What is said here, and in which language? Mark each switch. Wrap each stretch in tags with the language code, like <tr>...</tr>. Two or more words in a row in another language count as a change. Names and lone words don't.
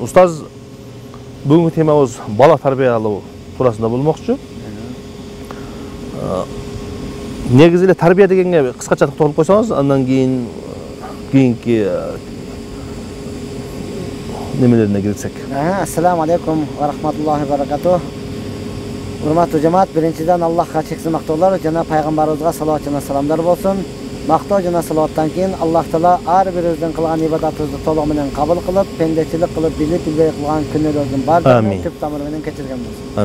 <ky>Устаз, бүгүнкү темабыз бала тарбиялоо туурасында болмокчу. Негизи эле тарбия дегенге кыскача токтолуп койсоңуз, андан кийинки немелерине кирсек.</ky> <ar>السلام عليكم ورحمة الله وبركاته.</ar> <ky>Урматтуу жамаат, биринчиден Аллахка чексиз мактоолор жана пайгамбарыбызга салават жана саламдар болсун. Мактоо жана салаваттан кийин Аллах Таала ар бирибиздин кылган ибадатыбызды толук менен кабыл кылып, пендечилик кылып, билип билбей кылган күнөөлөрдүн баардыгын түп тамыры менен кечирген болсун.</ky>